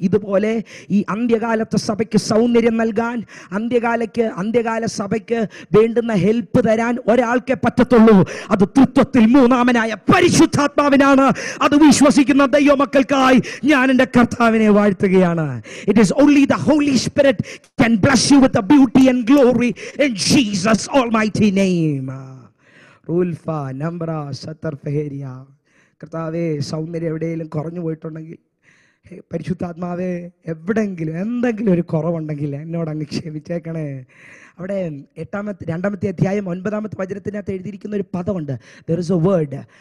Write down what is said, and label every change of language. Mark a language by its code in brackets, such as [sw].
[ml] ഇതുപോലെ ഈ അന്ത്യകാലത്തെ സഭയ്ക്ക് സൗന്ദര്യം നൽകാൻ, അന്ത്യകാല സഭയ്ക്ക് വേണ്ടുന്ന ഹെൽപ്പ് തരാൻ ഒരാൾക്കേ പറ്റത്തുള്ളൂ. അത് തൃത്വത്തിൽ മൂന്നാമനായ പരിശുദ്ധാത്മാവിനാണ്. അത് വിശ്വസിക്കുന്ന ദൈവമക്കൾക്കായി ഞാൻ എൻ്റെ കർത്താവിനെ വാഴ്ത്തുകയാണ്. [en] It is only the Holy Spirit can bless you with the beauty and glory in Jesus almighty name. റൂൽഫ നംബ്ര സത്തർ ഫെഹേരിയ. [ml] കർത്താവേ, സൗന്ദര്യം എവിടെയെങ്കിലും കുറഞ്ഞു പോയിട്ടുണ്ടെങ്കിൽ, പരിശുദ്ധാത്മാവേ, എവിടെയെങ്കിലും എന്തെങ്കിലും ഒരു കുറവുണ്ടെങ്കിൽ എന്നോട് അങ്ങ് ക്ഷമിച്ചേക്കണേ. അവിടെ 2-ാമത്തെ അധ്യായം 9-ാമത്തെ വചനത്തിനകത്ത് എഴുതിയിരിക്കുന്ന ഒരു പദമുണ്ട്, [en] there is a word.